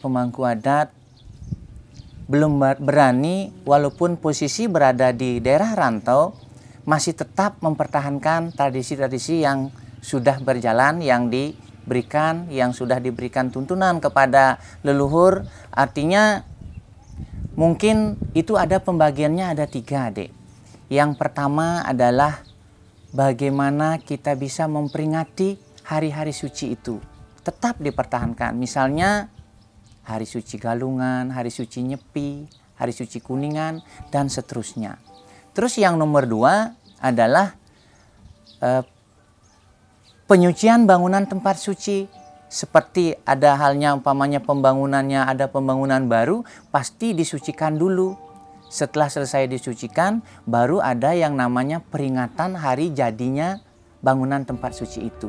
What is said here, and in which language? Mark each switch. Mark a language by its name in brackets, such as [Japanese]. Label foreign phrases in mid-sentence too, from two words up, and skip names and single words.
[Indonesian] pemangku adat belum berani, walaupun posisi berada di daerah rantau, masih tetap mempertahankan tradisi-tradisi yang sudah berjalan, yang sudah diberikan tuntunan kepada leluhur. Artinya mungkin itu ada pembagiannya ada 3, Adik. Yang pertama adalah bagaimana kita bisa memperingati hari-hari suci itu tetap dipertahankan. Misalnya hari suci Galungan, hari suci Nyepi, hari suci Kuningan, dan seterusnya. Terus yang nomor 2 adalah penyucian bangunan tempat suci. Seperti ada halnya umpamanya pembangunannya, ada pembangunan baru, pasti disucikan dulu. Setelah selesai disucikan, baru ada yang namanya peringatan hari jadinya bangunan tempat suci itu.